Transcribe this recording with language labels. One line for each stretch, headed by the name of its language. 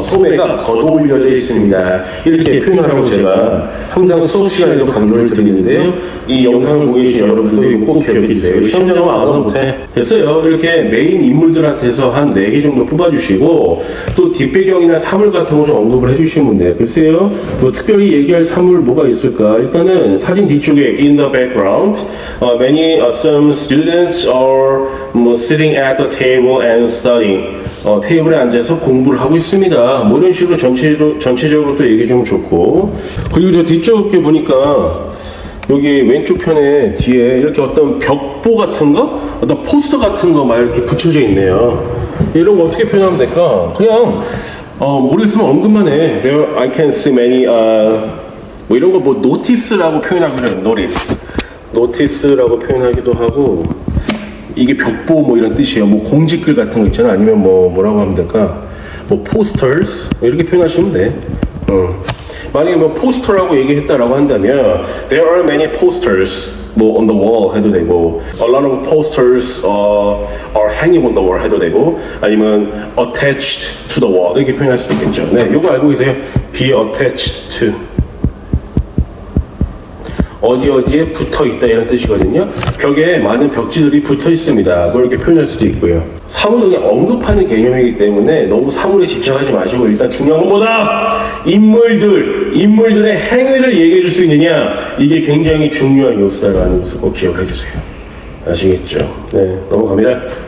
Korean: 소매가 걷어올려져 있습니다. 이렇게 표현하라고 제가 항상 수업 시간에도 강조를 드리는데요. 이 영상을 보고 계신 여러분들도 이거 꼭 기억해 주세요. 시험 작업 아무나 못해. 됐어요. 이렇게 메인 인물들한테서 한 4개 정도 뽑아주시고 또 뒷배경이나 사물 같은 거 좀 언급을 해주시면 돼요. 글쎄요. 뭐 특별히 얘기할 사물 뭐가 있을까? 일단은 사진 뒤쪽에
English: in the background some students are sitting at the table and studying.
Korean: 테이블에 앉아서 공부를 하고 있습니다. 뭐 이런 식으로 전체적으로 또 얘기 좀 좋고. 그리고 저 뒤쪽에 보니까 여기 왼쪽 편에 뒤에 이렇게 어떤 벽보 같은 거, 어떤 포스터 같은 거 막 이렇게 붙여져 있네요. 이런 거 어떻게 표현하면 될까? 그냥 모르겠으면 언급만 해.
English: There I can see many
Korean: 뭐 이런 거 뭐 노티스라고 표현하기도 해요. 노티스라고 표현하기도 하고 이게 벽보 뭐 이런 뜻이에요. 뭐 공지글 같은 거 있잖아. 아니면 뭐 뭐라고 하면 될까? 뭐 posters 이렇게 표현하시면 돼. 만약에 뭐 포스터라고 얘기했다라고 한다면
English: there are many posters 뭐 on the wall 해도 되고 a lot of posters are hanging on the wall 해도 되고 아니면 attached to the wall
Korean: 이렇게 표현할 수도 있겠죠. 네, 이거 알고 계세요?
English: be attached to
Korean: 어디에 붙어 있다 이런 뜻이거든요. 벽에 많은 벽지들이 붙어 있습니다. 뭐 이렇게 표현할 수도 있고요. 사물을 그냥 언급하는 개념이기 때문에 너무 사물에 집착하지 마시고 일단 중요한 것보다 인물들의 행위를 얘기해 줄 수 있느냐 이게 굉장히 중요한 요소다라는 것을 꼭 기억해 주세요. 아시겠죠? 네, 넘어갑니다.